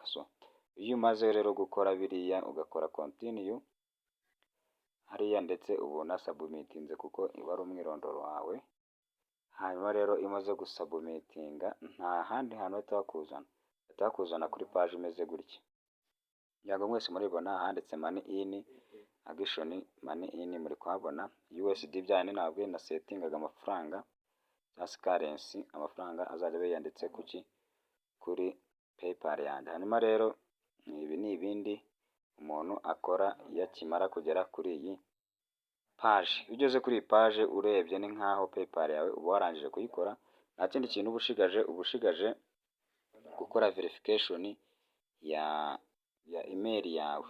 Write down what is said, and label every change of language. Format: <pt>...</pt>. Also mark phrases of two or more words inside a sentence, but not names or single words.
<rw>So iyo umaze rero gukora biriya ugakora continue hariya, ndetse ubona submitinze kuko iba ari umwirondoro wawe. Hanyuma rero imaze gusubmitinga nta handi hantu bahita bakuzana kuri page imeze gutya. Ntabwo mwese muribona handitse</rw> <en>money in action, money in</en> <rw>muri kuhabona USD byane. Ntabwo na settingaga amafaranga</rw> <en>just currency,</en> <rw>amafaranga azajya yanditse kuri PayPal yanjye. Hanyuma rero ibi ni ibindi umuntu akora iyo akimara kugera kuri iyi page. Iyo ugeze kuri iyi page urebye ni nkaho PayPal yawe uba warangije kuyikora, nta kindi kintu uba ushigaje gukora verification ya email yawe.</rw>